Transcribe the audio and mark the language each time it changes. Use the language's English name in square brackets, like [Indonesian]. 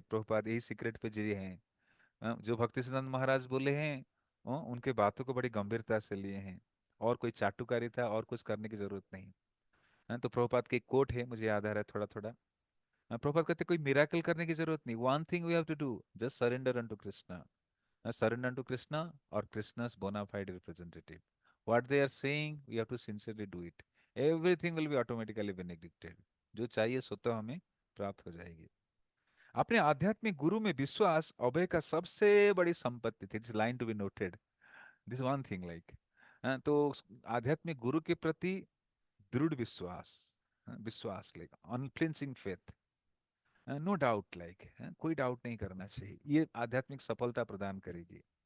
[Hindi] प्रभुपाद यही सीक्रेट पे जिए हैं। जो भक्ति सिद्धांत महाराज बोले हैं, उनके बातों को बड़ी गंभीरता से लिए हैं, और कोई चाटुकारिता और कुछ करने की जरूरत नहीं। तो प्रभुपाद के एक कोट है, मुझे याद आ रहा है थोड़ा थोड़ा। प्रभुपाद कहते कोई मिराकल करने की जरूरत नहीं, [English] One thing we have to do, just surrender unto Krishna. Surrender to Krishna or Krishna's bona fide representative. What they are saying, we have to sincerely do it. Everything will be automatically benedicted. [Hindi] जो चाहिए सो तो हमें प्राप्त हो जाएगी। अपने आध्यात्मिक गुरु में विश्वास अभय का सबसे बड़ी संपत्ति थी। [English] This line to be noted, this one thing like. [Hindi] तो आध्यात्मिक गुरु के प्रति दृढ़ विश्वास, विश्वास [English] like unflinching faith, no doubt like, [Hindi] कोई डाउट नहीं करना चाहिए, ये आध्यात्मिक सफलता प्रदान करेगी।